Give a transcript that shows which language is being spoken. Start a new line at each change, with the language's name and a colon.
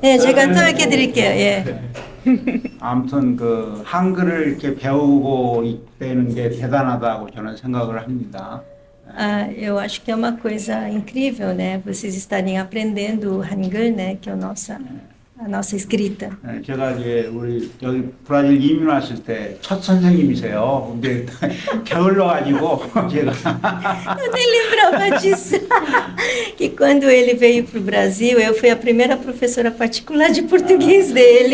Korean: 네, 제가 통역해 드릴게요. 예. 아무튼 그 한글을 이렇게 배우고 있다는 게 대단하다고 저는 생각을 합니다.
Portuguese: Eu acho que é uma coisa incrível, né? Vocês estarem aprendendo o Hangul, né? Que é a nossa a nossa escrita.
Korean: 네, 제가 이제 우리 여기 브라질 이민 왔을 때 첫 선생님이세요. 근데 게을러 가지고 제가
Portuguese: Eu nem lembrava disso. Que quando ele veio para o Brasil, eu fui a primeira professora particular de português dele.